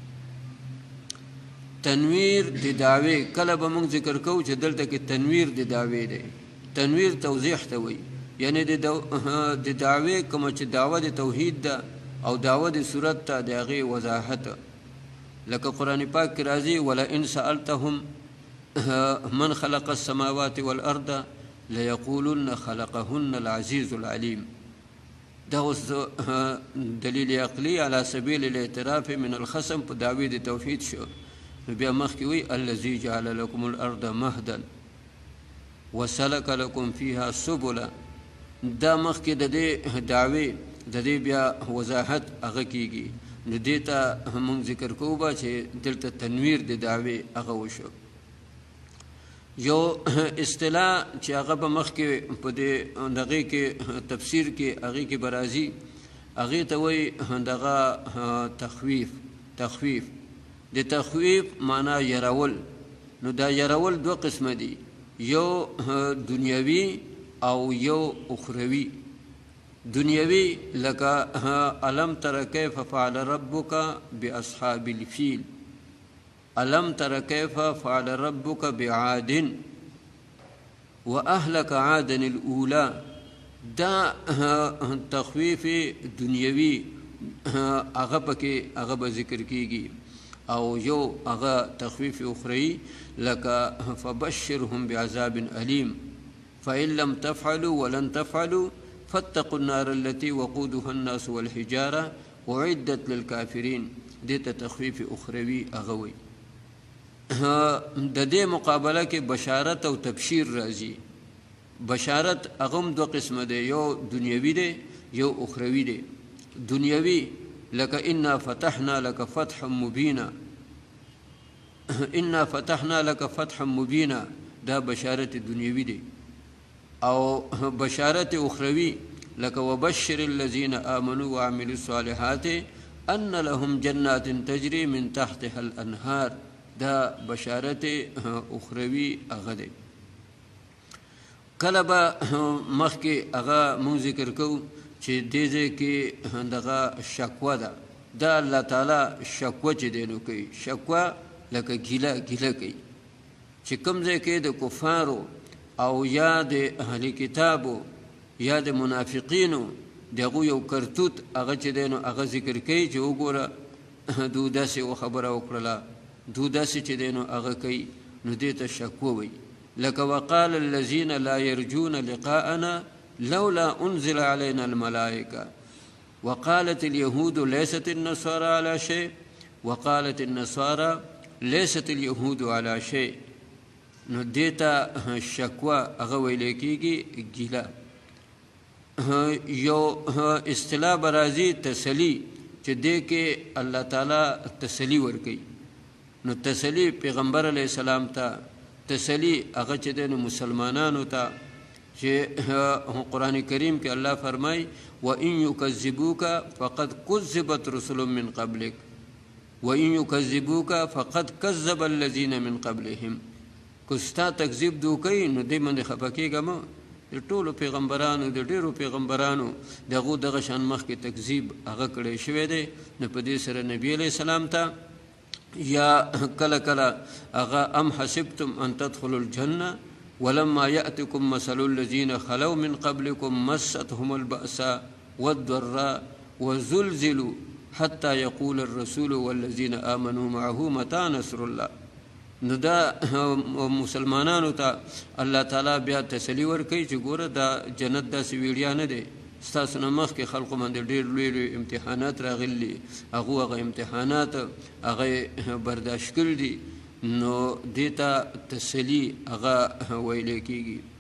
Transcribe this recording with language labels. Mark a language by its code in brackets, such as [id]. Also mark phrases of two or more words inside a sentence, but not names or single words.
[ps] تنویر د دعوې کله به موږ ذکر کوو چې دلته کې تنویر د دعوې دی. تنویر توضیح ته وایي، یعنی د دعوې کومه چې دعوه د توحید ده او دعوه د صورت ته د هغې وضاحت. لکه قرآن پاک کې راځي [ar] ولئن سألتهم من خلق السماوات والأرض ليقولن خلقهن العزيز العليم. [ps] دا اوس دلیل عقلی [ar] علی سبیل الاعتراف من الخصم [ps] په دعوې د توحید شو. نو بیا مخکې وی [ar] الذي جعل لكم الارض مهدا وسلك لكم فيها سبلا. [ps] دا مخکې د دې دعوې د دې بیا وضاحت هغه کیږي. نو دې ته موږ ذکر کوو به چې دلته تنویر د دعوې هغه وشو. یو اصطلاح چې هغه به مخکې په دغې کې تفسیر کې هغې کې به راځي، هغې ته وایي دغه تخویف. د تخویف معنا یرول. نو دا یرول دو قسمه دي، یو دنیوي او یو اخروي. دنیوي لکه [ar] الم تر کیف فعل ربک باصحاب الفیل، الم تر کیف فعل ربک بعاد واهلك عادا الاولى. [ps] دا تخویف دنیوي هغه پکې هغه به ذکر کیږي. او یو هغه تخویف اخروی لکه [ar] فبشرهم بعذاب علیم فإن لم تفعلوا ولن تفعلوا فاتقوا النار التي وقودها الناس والحجارة أعدت للكافرين. [ps] دیتا تخویف اخروی هغه وی. د دې مقابله کې بشارت او تبشیر راځي. بشارت هغه دو قسمه دی، یو دنیوي دی یو اخروی دی. دنیوي لك [ar] إنا فتحنا لك فتحا مبينا، إنا فتحنا لك فتحا مبينا، [ps] دا بشارة دنیوی دی. او بشارة اخروی لك [ar] وبشر الذين آمنوا وعملوا الصالحات أن لهم جنات تجري من تحتها الأنهار، [ps] دا بشارة اخروی هغه دی. کله به مخکې هغه مونږ ذکر کوو چې دې ځای کې دغه شکوه ده. دا الله تعالی شکوه چې دی نو کوي، شکوه لکه ګیله کوي چې کوم ځای کې د کفارو او یا د اهل کتابو یا د منافقینو دغه یو کرتوت هغه چې دی نو هغه ذکر کوي چې وګوره دو داسې خبره وکړله، دو داسې چې دی نو هغه کوي. نو دې ته شکوه وایي. [ar] لکه وقال الذين لا يرجون لقاءنا لولا أنزل علينا الملائكة وقالت اليهود ليست النصارى على شيء وقالت النصارى ليست اليهود على شيء. [ps] نو دیتا شکوه هغه ویل کېږي ګیله. یو اصطلاح به راځي تسلی، چې دې کې الله تعالی تسلی ورکوي. نو تسلی پیغمبر [ar] علیه السلام [ps] ته، تسلی هغه چې دی نو مسلمانانو ته، چې قرآن کریم کې الله فرمای [ar] وَإِن يُكَذِّبُوكَ فَقَدْ كُذِّبَتْ رُسُلٌ مِّن قَبْلِكَ وَإِن يُكَذِّبُوكَ فَقَدْ كَذَّبَ الَّذِينَ مِّن قَبْلِهِمْ. [ps] که ستا تکذیب دو کوي نو دې باندې خفه کېږه مه. د ټولو پیغمبرانو د ډېرو پیغمبرانو د هغو دغه شان مخکې تکذیب هغه کړی شوی دی. نو په دې سره نبي علیه السلام ته یا کله کله هغه [ar] ام حسبتم ان تدخلوا الجنه ولما يأتكم مثل الذين خلوا من قبلكم مستهم البأساء والضراء وزلزلوا حتى يقول الرسول والذين آمنوا معه متى نصر الله. [ps] نو دا مسلمانانو ته الله تعالی بیا تسلی ورکوي چې ګوره دا جنت داسې ویړیا نه دی، ستاسو نه مخکې خلقو باندې ډېر لوی لوی امتحانات راغلي، هغه امتحانات هغه برداشت کړي دي. نو دې ته تسلی هغه ویلی کېږي.